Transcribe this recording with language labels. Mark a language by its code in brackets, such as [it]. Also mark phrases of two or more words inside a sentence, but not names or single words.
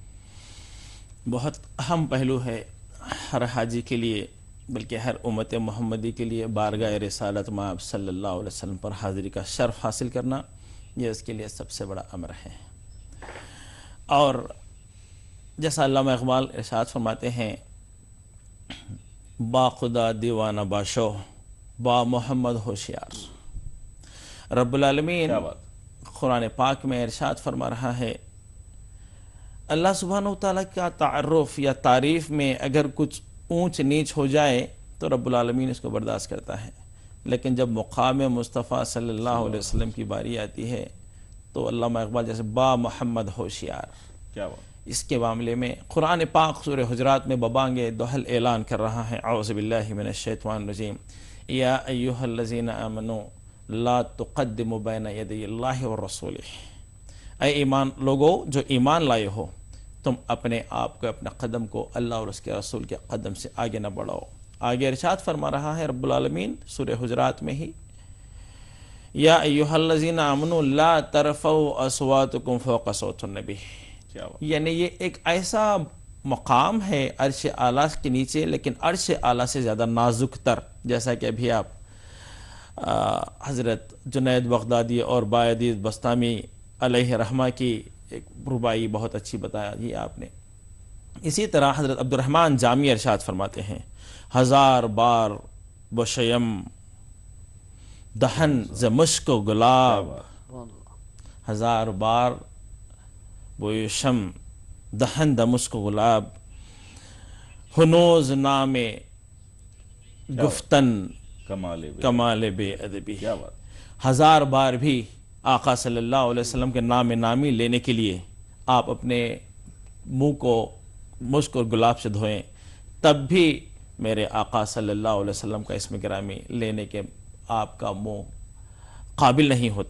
[ur] بہت اہم پہلو ہے ہر حاجی کے لیے، بلکہ ہر امت محمدی کے لیے بارگاہ رسالت مآب صلی اللہ علیہ وسلم پر حاضری کا شرف حاصل کرنا، یہ اس کے لیے سب سے بڑا امر ہے. اور جیسا علامہ اقبال ارشاد فرماتے ہیں، [fa] با خدا دیوانہ باشو، با محمد ہوشیار. [ur] رب العالمین قرآن پاک میں ارشاد فرما رہا ہے، اللہ سبحانہ وتعالیٰ کا تعارف یا تعریف میں اگر کچھ اونچ نیچ ہو جائے تو رب العالمین اس کو برداشت کرتا ہے، لیکن جب مقام مصطفیٰ صلی اللہ علیہ وسلم کی باری آتی ہے تو علامہ اقبال جیسے [fa] با محمد ہوشیار، [ur] کیا بات. اس کے معاملے میں قرآن پاک سورہ حجرات میں ببانگ دوحل اعلان کر رہا ہے، [ar] اعوذ باللہ من الشیطان الرجیم، یا ایہا الذین آمنوا لا تقدموا بین یدی اللہ والرسول، [ur] اے ایمان لوگو جو ایمان لائے ہو، تم اپنے آپ کو، اپنے قدم کو اللہ اور اس کے رسول کے قدم سے آگے نہ بڑھاؤ. آگے ارشاد فرما رہا ہے رب العالمین سورہ حجرات میں ہی، [ar] یا ایہا الذین آمنوا لا ترفعوا اصواتکم فوق صوت النبی. [ur] یعنی یہ ایک ایسا مقام ہے عرش اعلیٰ کے نیچے، لیکن عرش اعلیٰ سے زیادہ نازک تر، جیسا کہ ابھی آپ حضرت جنید بغدادی اور بایدید بستامی [ar] علیہ رحمہ [ur] کی ایک ربائی بہت اچھی بتایا یہ آپ نے. اسی طرح حضرت عبد الرحمن جامی ارشاد فرماتے ہیں، [fa] ہزار بار بشیم دہن ز مشک و گلاب، ہزار بار بوشم دہن د مشک و گلاب، ہنوز نام گفتن کمال بے ادبی. [ur] ہزار بار بھی آقا صلی اللہ علیہ وسلم کے نام نامی لینے کے لیے آپ اپنے منہ کو مشک اور گلاب سے دھوئیں، تب بھی میرے آقا صلی اللہ علیہ وسلم کا اسم گرامی لینے کے آپ کا منہ قابل نہیں ہوتا.